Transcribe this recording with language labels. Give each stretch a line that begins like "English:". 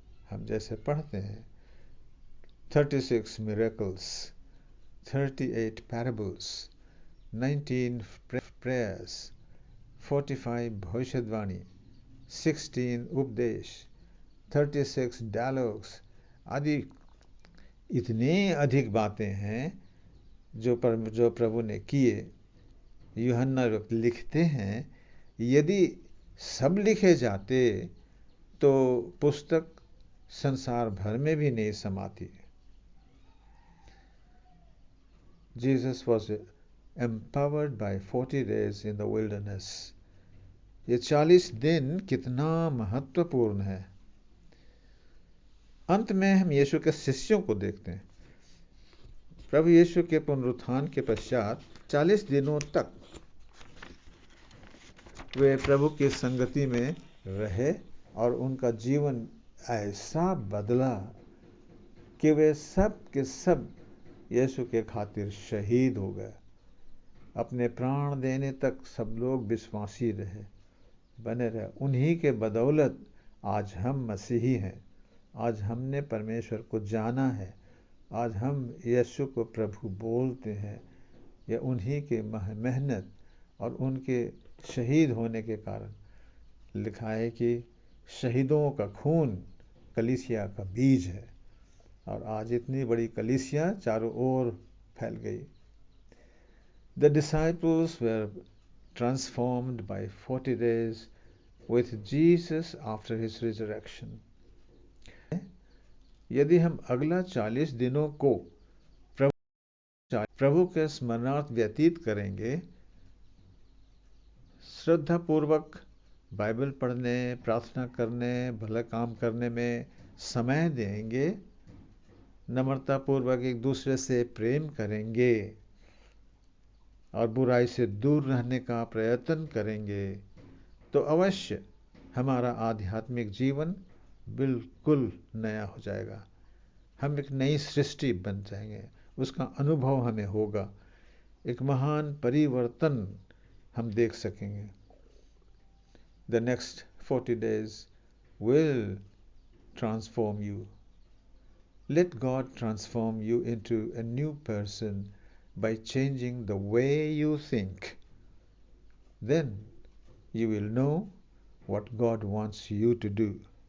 Hindi: हम जैसे पढ़ते हैं
English: 36 miracles, 38 parables, 19 prayers,
Hindi: 45 भविष्यवाणी, 16 उपदेश, 36 डायलॉग्स आदि इतने अधिक बातें हैं जो प्रभु ने किए। यूहन्ना लिखते हैं, यदि सब लिखे जाते तो पुस्तक संसार भर में भी नहीं समाती।
English: Jesus was empowered by 40 days in the wilderness.
Hindi: ये 40 दिन कितना महत्वपूर्ण है। अंत में हम यीशु के शिष्यों को देखते हैं। प्रभु यीशु के पुनरुत्थान के पश्चात 40 दिनों तक वे प्रभु की संगति में रहे और उनका जीवन ऐसा बदला कि वे सब के सब यीशु के खातिर शहीद हो गए। अपने प्राण देने तक सब लोग विश्वासी रहे, बने रहे। उन्हीं के बदौलत आज हम मसीही हैं। आज हमने परमेश्वर को जाना है। आज हम यीशु को प्रभु बोलते हैं। यह उन्हीं के मेहनत और उनके शहीद होने के कारण। लिखा है कि शहीदों का खून कलीसिया का बीज है, और आज इतनी बड़ी कलीसिया चारों ओर फैल गई।
English: The disciples were transformed by 40 days with Jesus after his resurrection.
Hindi: यदि हम अगला 40 दिनों को प्रभु के स्मरणार्थ व्यतीत करेंगे, श्रद्धापूर्वक बाइबल पढ़ने, प्रार्थना करने, भला काम करने में समय देंगे, नम्रतापूर्वक एक दूसरे से प्रेम करेंगे और बुराई से दूर रहने का प्रयत्न करेंगे, तो अवश्य हमारा आध्यात्मिक जीवन बिल्कुल नया हो जाएगा। हम एक नई सृष्टि बन जाएंगे, उसका अनुभव हमें होगा, एक महान परिवर्तन हम देख सकेंगे।
English: The next 40 days will transform you. Let God transform you into a new person by changing the way you think. Then you will know what God wants you to do.